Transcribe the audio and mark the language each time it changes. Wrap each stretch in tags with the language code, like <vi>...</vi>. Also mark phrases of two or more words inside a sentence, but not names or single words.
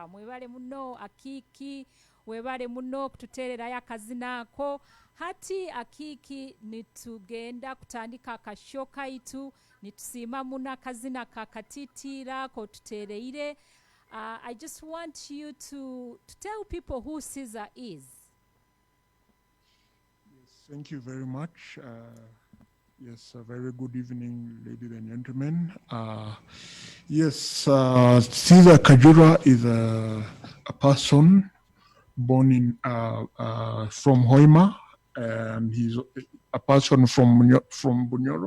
<nyo>mwebale muno Akiiki webale muno kututererayo akazina ako hati Akiiki nitugenda kutandika akasho kaitu nitusiima muno akazina ka katitira kotutereire.</nyo> <en>I just want you to tell people who Caesar is. Yes, thank you very much. Yes, a very good evening, ladies and gentlemen. Yes, Caesar Kajura is a person born in from Hoima, and he's a person from Banyoro.</en>